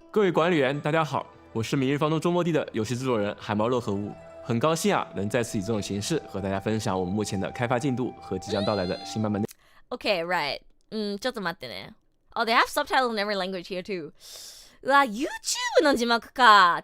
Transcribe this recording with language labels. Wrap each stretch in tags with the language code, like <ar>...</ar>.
<zh>各位管理员，大家好，我是明日方舟周末地的游戏制作人海猫乐和屋，很高兴能再次以这种形式和大家分享我们目前的开发进度和即将到来的新版本内。</zh> <en>Okay, right.</en> <ja>ちょっと待ってね。</ja> <en>Oh, they have subtitles in every language here too.</en> <ja>うわ、YouTube の字幕か。</ja>